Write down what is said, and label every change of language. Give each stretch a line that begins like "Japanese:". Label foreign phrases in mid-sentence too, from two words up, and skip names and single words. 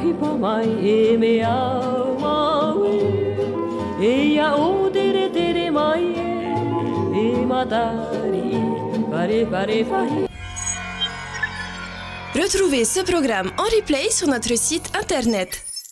Tahitian: hipa mai e me au maui e ya o tere tere mai e matari pare pare fahi.
French: Retrouvez ce programme en replay sur notre site internet